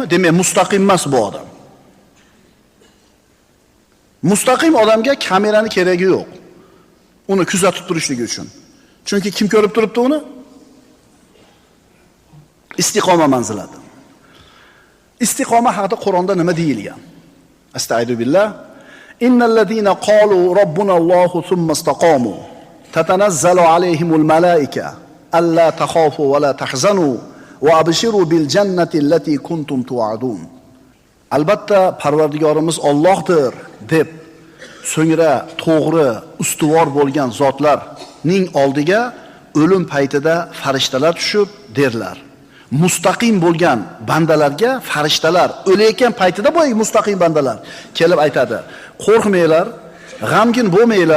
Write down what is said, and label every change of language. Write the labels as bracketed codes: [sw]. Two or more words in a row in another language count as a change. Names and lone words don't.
[uz] Demak, mustaqim emas bu odam. Mustaqim odamga kamerani keragi yo'q. Uni kuzatib turishligi uchun. Chunki kim ko'rib turibdi uni? Istiqoma manzilati. Istiqoma haqida Qur'onda nima deyilgan? [ar] أستغفر الله. إن الذين قالوا ربنا الله ثم استقاموا تتنزل عليهم الملائكة ألا تخافوا ولا تحزنوا وأبشروا بالجنة التي كنتم توعدون. [uz] Albatta Parvardigorimiz Allohdir deb so'ngra to'g'ri, ustuvor bo'lgan zotlarning oldiga o'lim paytida farishtalar tushib derlar. Mustaqim bo'lgan bandalarga farishtalar o'layotgan paytida bo'yi mustaqim bandalar kelib aytadi: "Qo'rqmanglar, g'amgin bo'lmanglar.